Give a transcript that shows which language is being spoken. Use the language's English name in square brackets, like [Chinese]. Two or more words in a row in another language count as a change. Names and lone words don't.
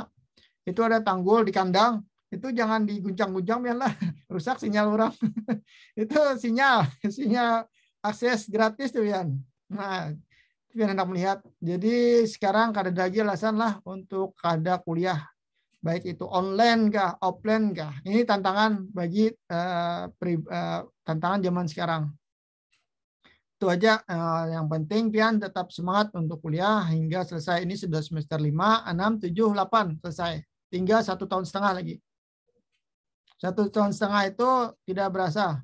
[Indonesian] Itu ada tanggul di kandang. Itu jangan diguncang-guncang Pian lah. Rusak sinyal orang. Itu sinyal akses gratis tuh Pian. Nah, Pian hendak melihat. Jadi sekarang kada lagi alasan lah untuk kada kuliah. Baik itu online kah, offline kah. Ini tantangan bagi tantangan zaman sekarang. Itu aja. Yang penting Pian tetap semangat untuk kuliah hingga selesai. Ini sudah semester 5, 6, 7, 8 selesai. Tinggal 1,5 tahun lagi. 1,5 tahun itu tidak berasa.